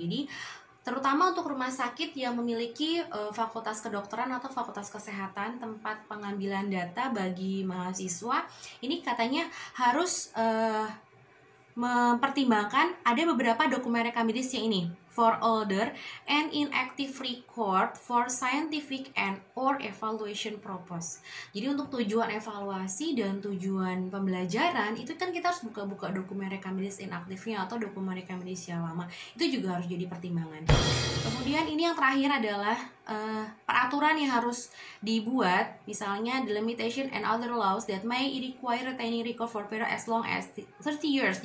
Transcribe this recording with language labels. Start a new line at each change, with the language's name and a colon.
Indonesian: Jadi terutama untuk rumah sakit yang memiliki fakultas kedokteran atau fakultas kesehatan, tempat pengambilan data bagi mahasiswa, ini katanya harus mempertimbangkan ada beberapa dokumen rekam medis yang ini.
English: For older and inactive record for scientific and or evaluation purpose.
Indonesian: Jadi untuk tujuan evaluasi dan tujuan pembelajaran itu kan kita harus buka-buka dokumen rekam medis inaktifnya atau dokumen rekam medis yang lama. Itu juga harus jadi pertimbangan. Kemudian ini yang terakhir adalah peraturan yang harus dibuat, misalnya
English: the limitation and other laws that may require retaining record for period as long as 30 years.